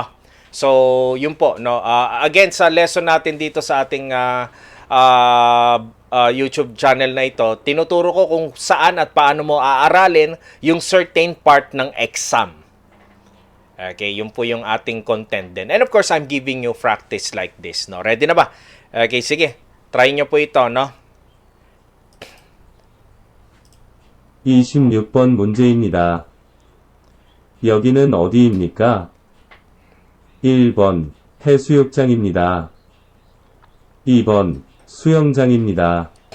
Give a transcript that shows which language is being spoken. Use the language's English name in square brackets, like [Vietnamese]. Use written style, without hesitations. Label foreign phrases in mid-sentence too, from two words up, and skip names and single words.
[Filipino] So, yun po, no? Again, sa lesson natin dito sa ating YouTube channel na ito, tinuturo ko kung saan at paano mo aaralin yung [English] certain part [Filipino] ng exam. Okay, yun po yung ating content din. [English] And of course, I'm giving you practice like this, no? [Filipino] Ready na ba? Okay, sige. Try nyo po ito, no? [Korean] 26번 문제입니다. 여기는 어디입니까? 1번 해수욕장입니다. 2번 수영장입니다.